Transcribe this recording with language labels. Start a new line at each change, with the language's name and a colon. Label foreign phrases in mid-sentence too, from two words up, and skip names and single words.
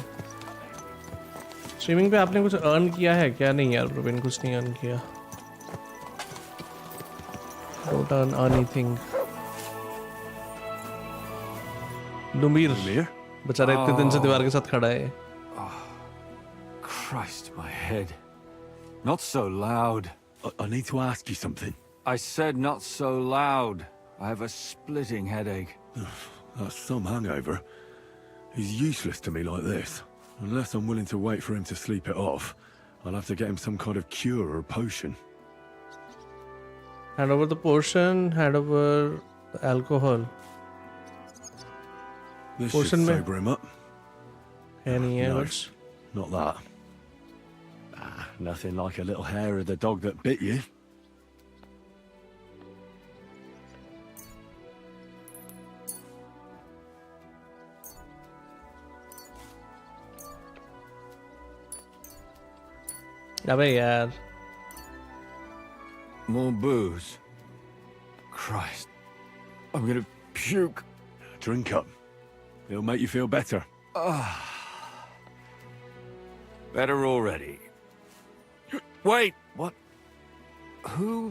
Hindi: स्ट्रीमिंग पे आपने कुछ अर्न किया है क्या? नहीं यार प्रवीण, कुछ नहीं अर्न किया।
English: don't earn anything.
Hindi: लुमीर बेचारा इतने दिन से दीवार के साथ खड़ा है.
English: Christ, my head. Not so loud. I need to ask you something. I said not so loud. I have a splitting headache. That's some hangover. He's useless to me like this. Unless I'm willing to wait for him to sleep it off, I'll have to get him some kind of cure or potion. Hand over the potion, hand over the alcohol. This should Potion sober him up. Any No, else? not that. Nothing like a little hair of the dog that bit you.
Hindi: अबे यार.
English: More booze. Christ. I'm gonna puke. Drink up. It'll make you feel better. Better already. Wait, what? Who?